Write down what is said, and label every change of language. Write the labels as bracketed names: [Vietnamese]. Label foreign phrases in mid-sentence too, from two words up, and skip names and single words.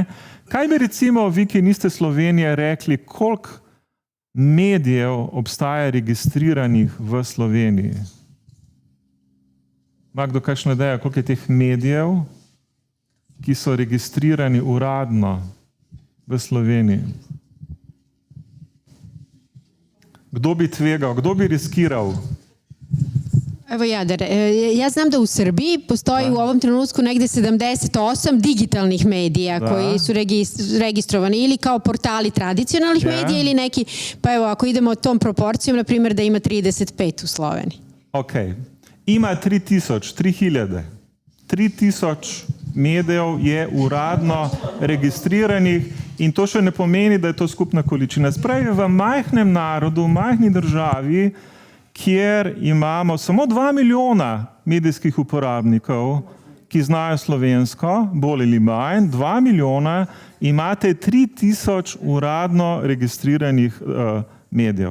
[Slovenian] Kaj bi recimo vi, ki niste Slovenije, rekli, koliko medijev obstaja registriranih v Sloveniji? Ima kdo kakšno idejo, koliko je teh medijev, ki so registrirani uradno v Sloveniji? Kdo bi tvegal, kdo bi riskiral? [Serbian] Evo ja znam da u Srbiji postoji u ovom trenutku negde 78 digitalnih medija koji su registrovani ili kao portali tradicionalnih medija ili neki, pa evo ako idemo tom proporcijom, na primjer da ima 35 u Sloveniji. [Slovenian] Ok, ima 3000 medijev je uradno registriranih in to še ne pomeni, da je to skupna količina. Spravi v majhnem narodu, v majhni državi, kjer imamo samo 2 milijona medijskih uporabnikov, ki znajo slovensko, bolj ali manj, 2 milijona, imate 3000 uradno registriranih medijev.